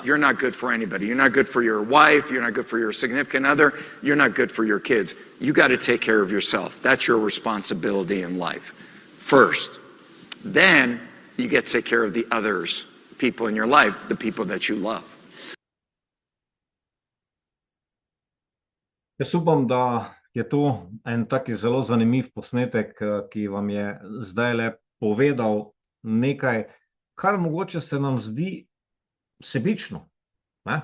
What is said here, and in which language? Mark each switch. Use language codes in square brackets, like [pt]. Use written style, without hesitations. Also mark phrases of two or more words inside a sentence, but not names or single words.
[en] you're not good for anybody. You're not good for your wife. You're not good for your significant other. You're not good for your kids. You got to take care of yourself. That's your responsibility in life first. Then you get to take care of the others, people in your life, the people that you love. [sl] Jaz upam, da je to en taki zelo zanimiv posnetek, ki vam je zdaj le povedal nekaj, kar mogoče se nam zdi sebično, ne?